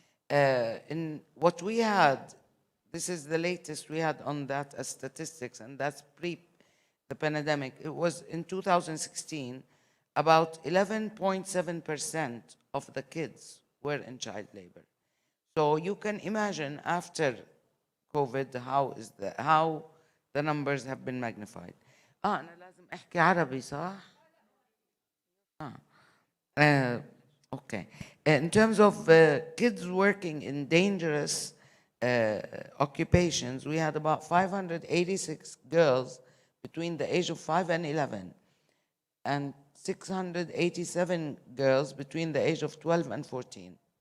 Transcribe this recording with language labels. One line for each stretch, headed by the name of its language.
English: In what we had, this is the latest we had on that as statistics, and that's pre the pandemic. It was in 2016, about 11.7% of the kids were in child labor. So you can imagine after COVID how the numbers have been magnified.
Arabic: أنا لازم أحكي عربي صح؟
English: Okay. In terms of kids working in dangerous occupations, we had about 586 girls between the age of 5 and 11, and 687 girls between the age of 12 and 14.